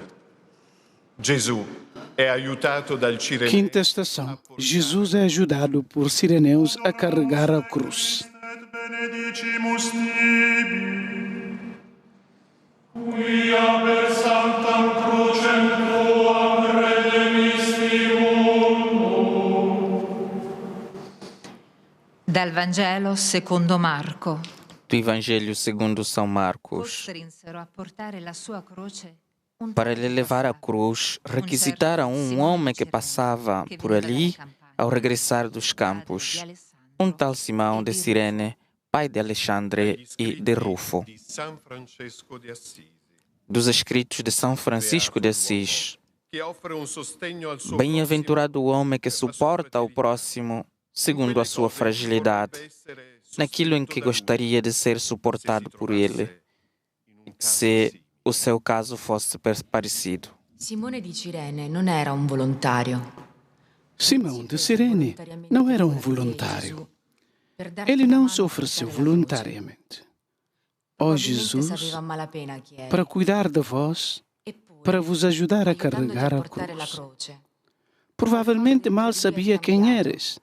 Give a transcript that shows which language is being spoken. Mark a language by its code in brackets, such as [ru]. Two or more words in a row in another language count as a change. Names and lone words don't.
[it] Gesù è aiutato dal Cireneo. [pt] Quinta estação. Jesus é ajudado por sireneus a carregar a cruz. [la] Benedicimus tibi, quia per sanctam crucem tuam redemisti mundo. [it] Dal Vangelo secondo Marco. [pt] Do Evangelho segundo São Marcos. [it] Costrinsero a portare la sua croce. [pt] Para lhe levar a cruz, requisitaram um homem que passava por ali ao regressar dos campos, um tal Simão de Cirene, pai de Alexandre e de Rufo. Dos escritos de São Francisco de Assis. Bem-aventurado o homem que suporta o próximo segundo a sua fragilidade, naquilo em que gostaria de ser suportado por ele, se o seu caso fosse parecido. [it] Simone di Cirene non era un volontario. [pt] Simão de Cirene não era um voluntário. Ele não se ofereceu voluntariamente. Ó Jesus, para cuidar de vós, para vos ajudar a carregar a cruz. Provavelmente mal sabia quem eres.